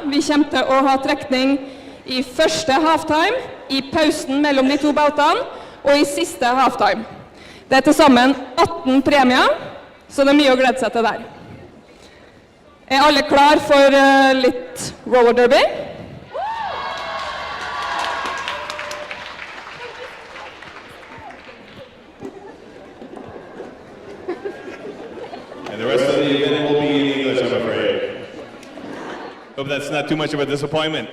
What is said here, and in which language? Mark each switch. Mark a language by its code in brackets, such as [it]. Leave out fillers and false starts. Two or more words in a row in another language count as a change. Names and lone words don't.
[no] Vi kommer til å ha trekning i første halftime, i pausen mellom de to bautene, og i siste halftime. Det er til sammen 18 premier, så det er mye å glede seg til der. Er alle klar for litt roller derby? [en] And the rest of the event will be in English, I'm afraid. Hope that's not too much of a disappointment.